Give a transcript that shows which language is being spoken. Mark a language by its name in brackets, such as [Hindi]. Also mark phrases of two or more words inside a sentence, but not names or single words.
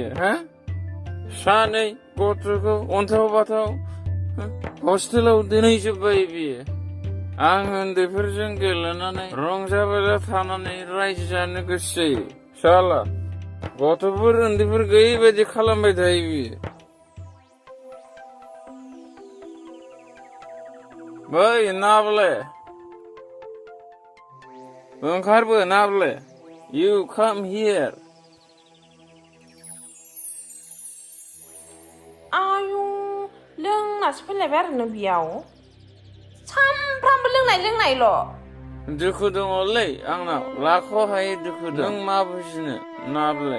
[Bodo] हा सानै गथ'खौ अन्थाव बाथाव हस्टेलाव दोनहैजोब्बाय बियो आं उन्दैफोरजों गेलेनानै रंजा बाजा थानानै रायजो जानो गोसो जायो साला गथ'फोर उन्दैफोर गैयि बायदि खालामबाय थायो बियो बै नाब्ले ओंखारबो नाब्ले [English] you come here [Bodo] आयु लोंनासो फैलायबाय आरो नों बेयाव सामफ्रामबो लोंनायल' दुखु दङलै आंनाव लाख' हायै दुखु दं नों मा बुजिनो नाब्ले